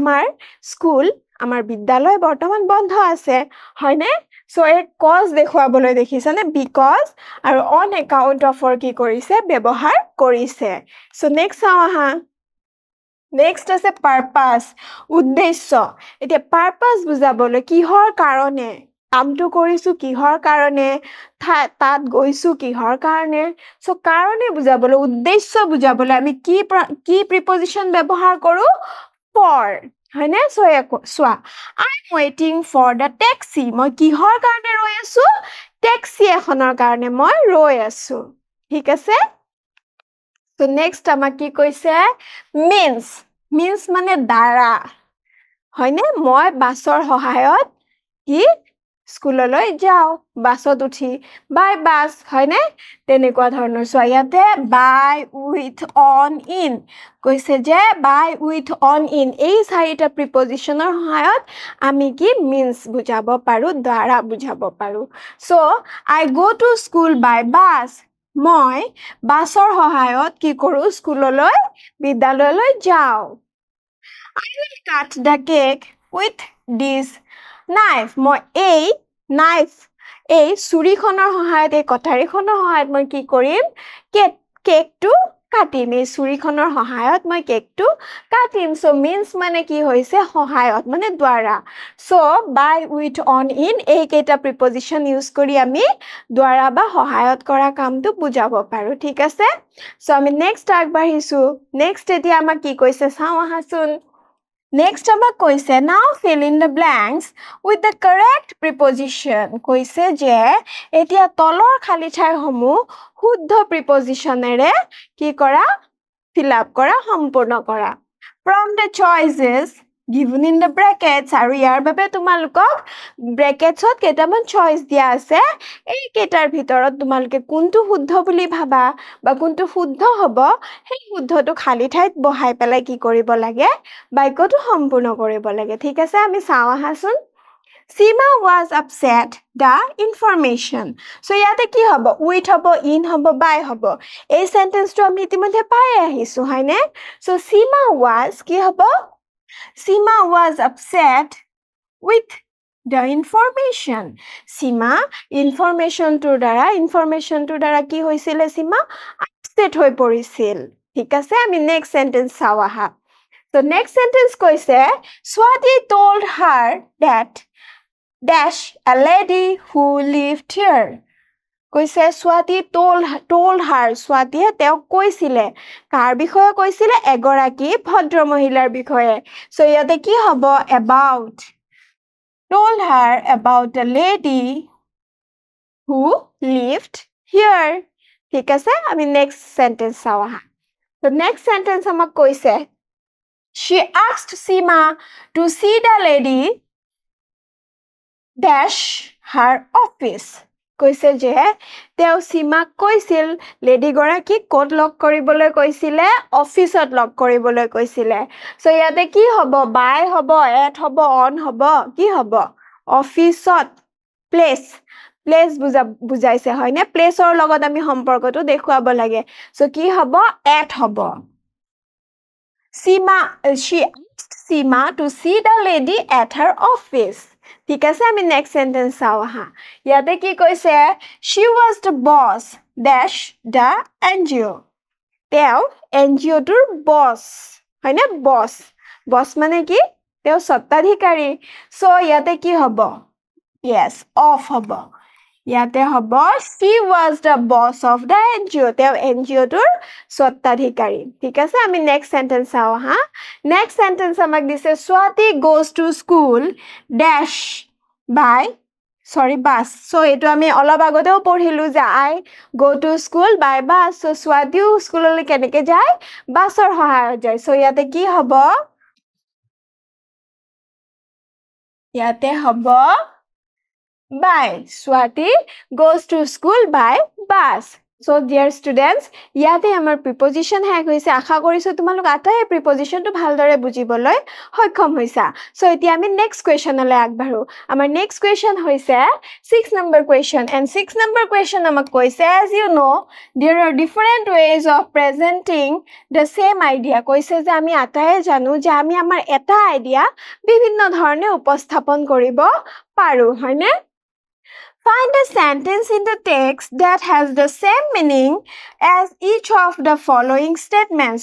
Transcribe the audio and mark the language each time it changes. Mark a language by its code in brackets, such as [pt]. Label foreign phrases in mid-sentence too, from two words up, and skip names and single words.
[as] আমাৰ বিদ্যালয় বৰ্তমান বন্ধ আছে হয়নে [en] so a cause [as] দেখুৱাবলৈ দেখিছানে because আৰু [en] on account of [as] কি কৰিছে ব্যৱহাৰ কৰিছে [en] so next [as] চাও হা next আছে purpose উদ্দেশ্য এতিয়া purpose বুজাবলৈ কিহৰ কাৰণে কামটো কৰিছো কিহৰ কাৰণে তাত গৈছো কিহৰ কাৰণে so কাৰণে বুজাবলৈ উদ্দেশ্য বুজাবলৈ আমি কি preposition ব্যৱহাৰ কৰো for হয়নে so সোৱা [en] I'm waiting for the taxi [as] মই কিহৰ কাৰণে ৰৈ আছো taxi এখনৰ কাৰণে মই ৰৈ আছো ঠিক আছে [en] so next [as] আমাক কি কৈছে means মানে দ্বাৰা হয়নে মই বাছৰ সহায়ত কি স্কুললৈ যাও বাছত উঠি বাই বাস হয়নে তেনেকুৱা ধৰণৰ সো ইয়াতে [en] by with on in [as] কৈছে যে [en] by with on in [as] এই চাৰিটা প্ৰিপজিশনৰ সহায়ত আমি কি মিন্স বুজাব পাৰো দ্বাৰা বুজাব পাৰো [en] so I go to school by bus [as] মই বাছৰ সহায়ত কি কৰো স্কুললৈ বিদ্যালয়লৈ যাও [en] I will cut the cake with this knife [as] মই এই knife এই ছুৰীখনৰ সহায়ত এই কটাৰীখনৰ সহায়ত মই কি কৰিম কেকটো কাটিম এই চুৰিখনৰ সহায়ত মই কেকটো কাটিম [en] so means [as] মানে কি হৈছে সহায়ত মানে দ্বাৰা [en] so by with on in [as] এই কেইটা [en] preposition use [as] কৰি আমি দ্বাৰা বা সহায়ত কৰা কামটো বুজাব পাৰো ঠিক আছে সো আমি নেক্সট আগবাঢ়িছো নেক্সট এতিয়া আমাক কি কৈছে চাও আহাচোন Next আমাক কৈছে [en] now fill in the blanks with the correct [as] preposition কৈছে যে এতিয়া তলৰ খালি ঠাইসমূহ শুদ্ধ প্ৰিপজিশনেৰে কি কৰা [en] fill up [as] কৰা সম্পূৰ্ণ কৰা [en] from the choices given in the brackets [as] আৰু ইয়াৰ বাবে তোমালোকক bracketsত কেইটামান choice দিয়া আছে এই কেইটাৰ ভিতৰত তোমালোকে কোনটো শুদ্ধ বুলি ভাবা বা কোনটো শুদ্ধ হ'ব সেই শুদ্ধটো খালি ঠাইত বহাই পেলাই কি কৰিব লাগে বাক্যটো সম্পূৰ্ণ কৰিব লাগে ঠিক আছে আমি চাও আহাচোন [en] Sima was upset the information so [as] ইয়াতে কি হ'ব with হ'ব in হ'ব [en] by [as] হ'ব এই সেন্টেন্সটো আমি ইতিমধ্যে পাই আহিছো হয়নে [en] so Sima was [as] কি হ'ব [en] Sima was upset with the information Sima information to দ্বাৰা [as] কি হৈছিল Sima upset হৈ পৰিছিল ঠিক আছে আমি [en] next sentence [as] চাও আহা [en] so next sentence [as] কৈছে Swati [en] told her that dash a lady who lived here কৈছে Swati told her Swati [as] তেওঁ কৈছিলে কাৰ বিষয়ে কৈছিলে এগৰাকী ভদ্ৰ মহিলাৰ বিষয়ে [en] so [as] ইয়াতে কি হ'ব [en] about told her about a lady who lived here [as] ঠিক আছে আমি [en] next sentence [as] চাও আহা [en] so next sentence [as] আমাক কৈছে [en] She asked Sima to see the lady [as] dash her office কৈছে যে তেওঁ Sima কৈছিল লেডি গৰাকী কোড লক কৰিবলৈ কৈছিলে অফিসত লক কৰিবলৈ কৈছিলে সো ইয়াতে কি হ'ব বাই হ'ব এট হ'ব অন হ'ব কি হ'ব অফিসত প্লেস বুজাইছে হয়নে প্লেসৰ লগত আমি সম্পৰ্কটো দেখুৱাব লাগে সো কি হ'ব এট হ'ব [en] Sima she asked Sima to see the lady at her office [as] ঠিক আছে আমি [en] next sentence [as] চাও আহা ইয়াতে কি কৈছে [en] she was the boss dash the NGO [as] তেওঁ NGO টোৰ boss হয়নে boss মানে কি তেওঁ স্বত্বাধিকাৰী সো ইয়াতে কি হ'ব [en] yes off [as] হ'ব ইয়াতে হ'ব [en] she was the boss of the NGO [as] তেওঁ NGO টোৰ স্বত্বাধিকাৰী ঠিক আছে আমি [en] next sentence [as] চাও আহা [en] next sentence [as] আমাক দিছে [en] Swati goes to school dash by bus so [as] এটো আমি অলপ আগতেও পঢ়িলো যে [en] I go to school by bus so [as] Swatiও স্কুললৈ কেনেকে যায় বাছৰ সহায়ত যায় so ইয়াতে কি হ'ব ইয়াতে হ'ব [en] by Swati goes to school by bus so dear students [as] ইয়াতে আমাৰ preposition হেক হৈছে আশা কৰিছো তোমালোক আটাই prepositionটো ভালদৰে বুজিবলৈ সক্ষম হৈছা [en] so [as] এতিয়া আমি [en] next questionলৈ [as] আগবাঢ়ো আমাৰ [en] next question হৈছে 6 number question and 6 number question [as] আমাক কৈছে [en] as you know there are different ways of presenting the same idea [as] কৈছে যে আমি আটাই জানো যে আমি আমাৰ এটা আইডিয়া বিভিন্ন ধৰণে উপস্থাপন কৰিব পাৰো হয়নে [en] Find a sentence in the text that has the same meaning as each of the following statements.